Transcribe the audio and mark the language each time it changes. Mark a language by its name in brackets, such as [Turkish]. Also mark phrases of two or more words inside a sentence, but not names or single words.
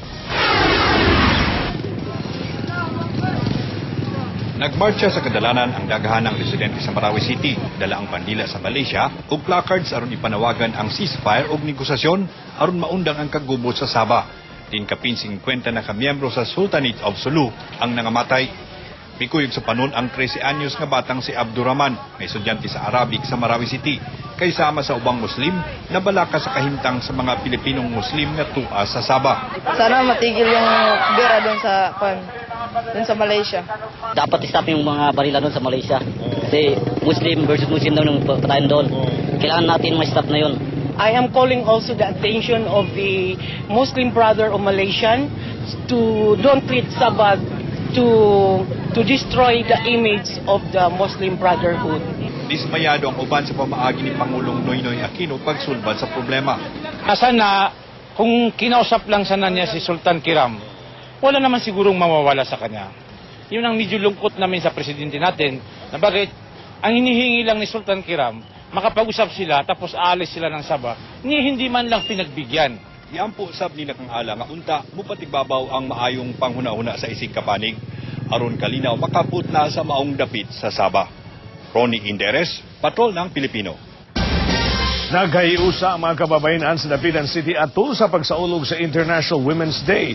[Cebuano] Nagmarcha sa kadalanan ang daghanang residente sa Marawi City, dala ang pandila sa Malaysia ug placards aron ipanawagan ang ceasefire ug negosasyon aron maundang ang kagubot sa Sabah. Kapin 50 na kamiyembro sa Sultanate of Sulu ang nangamatay. Mikuyog sa panon ang 13 anyos nga batang si Abdurrahman, may estudyante sa Arabic sa Marawi City, kay sama sa ubang Muslim na balaka sa kahimtang sa mga Pilipinong Muslim nga tua sa Sabah. [Filipino] Sana matigil yung gera doon sa Malaysia. Dapat i-stop yung mga barila doon sa Malaysia. Kasi [English] Muslim versus Muslim [Filipino] daw ng patayan doon. Kailangan natin ma-stop na yun. [English] I am calling also the attention of the Muslim brother of Malaysian to don't treat Sabah to destroy the image of the Muslim Brotherhood. [Cebuano] Dismayado ang uban sa pamaagi ni Pangulong Noynoy Aquino pagsulbad sa problema. [Filipino] Sana kung kinausap lang sana niya si Sultan Kiram, wala naman sigurong mawawala sa kanya. Yun ang medyo lungkot namin sa presidente natin na bakit ang hinihingi lang ni Sultan Kiram makapag-usap sila tapos aalis sila ng Sabah, hindi man lang pinagbigyan. [Cebuano] Iampo sab ni nakang ala nga unta mupatigbabaw ang maayong panghuna-huna sa isig kapanig aron kalinaw makaput na sa maong dapit sa Sabah. [Filipino] Ronnie Inderes, Patrol ng Pilipino. [Cebuano] Naghahiusa ang mga kababayan sa Dapitan City atul sa pagsaulog sa International Women's Day.